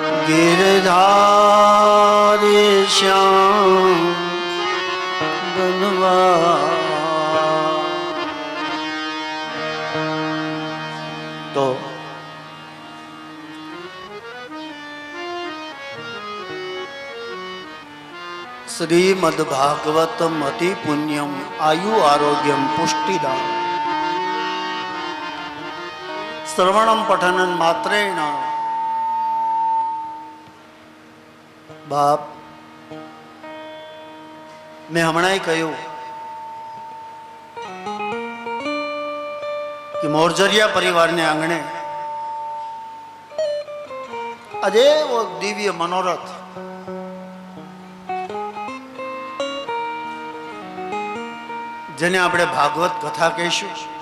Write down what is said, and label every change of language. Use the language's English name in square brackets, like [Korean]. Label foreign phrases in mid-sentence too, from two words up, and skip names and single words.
[Sanskrit] गिरधारी श्याम बनवा तो श्रीमद् भागवतम अति पुण्यम आयु आरोग्यम पुष्टिदान श्रवणम पठनन मात्रेण बाप [Gujarati] મેં હમણાં કહ્યું કે મોરજરિયા પરિવારને આંગણે આજે એવો દિવ્ય મનોરથ જેને આપણે ભાગવત કથા કહીશું.